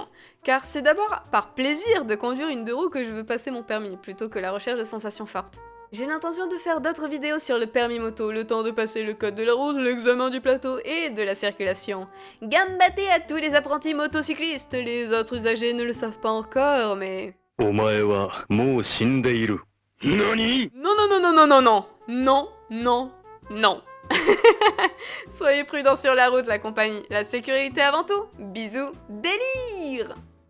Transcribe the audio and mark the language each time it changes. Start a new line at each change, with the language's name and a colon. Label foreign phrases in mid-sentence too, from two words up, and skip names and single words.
French: Car c'est d'abord par plaisir de conduire une 2 roues que je veux passer mon permis, plutôt que la recherche de sensations fortes. J'ai l'intention de faire d'autres vidéos sur le permis moto, le temps de passer le code de la route, l'examen du plateau et de la circulation. Gambaté à tous les apprentis motocyclistes, les autres usagers ne le savent pas encore, mais...
Japanese: お前はもう死んでいる。何？
French: Non, non, non, non, non, non, non, non, non, non. Soyez prudents sur la route, la compagnie. La sécurité avant tout. Bisous, délire!